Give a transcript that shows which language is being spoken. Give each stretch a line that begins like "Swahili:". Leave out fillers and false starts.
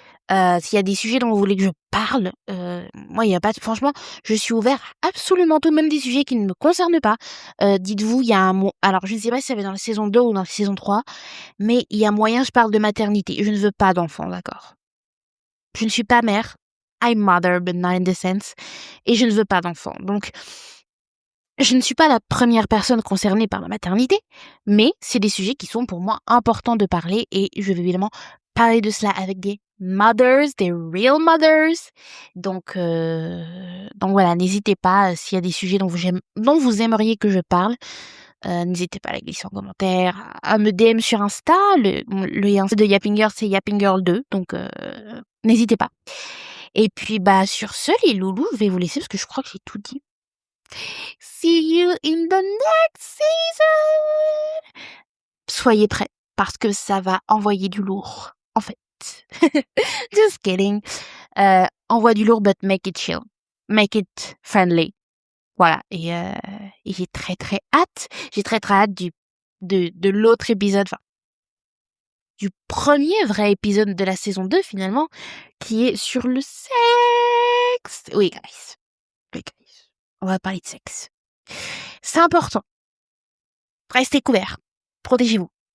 French: S'il y a des sujets dont vous voulez que je parle, moi, il y a pas franchement, je suis ouvert à absolument tout, même des sujets qui ne me concernent pas. Dites-vous, il y a un alors je ne sais pas si ça va dans la saison 2 ou dans la saison 3, mais il y a moyen, je parle de maternité. Je ne veux pas d'enfants, d'accord? Je ne suis pas mère.
English: I'm mother, but not in the sense.
French: Et je ne veux pas d'enfants. Donc, je ne suis pas la première personne concernée par la maternité, mais c'est des sujets qui sont pour moi importants de parler et je vais évidemment parler de cela avec des mothers, des
English: real mothers.
French: Donc voilà, n'hésitez pas s'il y a des sujets dont vous aimeriez que je parle. N'hésitez pas à la glisser en commentaire, à me DM sur Insta. Le Insta de Yapping Girl, c'est Yapping Girl 2, donc n'hésitez pas. Et puis bah sur ce, les loulous, je vais vous laisser parce que je crois que j'ai tout dit.
English: See you in the next season.
French: Soyez prêts parce que ça va envoyer du lourd. En fait,
English: just kidding.
French: Envoie du lourd,
English: but make it chill, make it friendly.
French: Voilà. Et j'ai très très hâte. J'ai très très hâte de l'autre épisode, enfin du premier vrai épisode de la saison 2 finalement, qui est sur le sexe. Oui, guys. On va parler de sexe. C'est important. Restez couverts. Protégez-vous.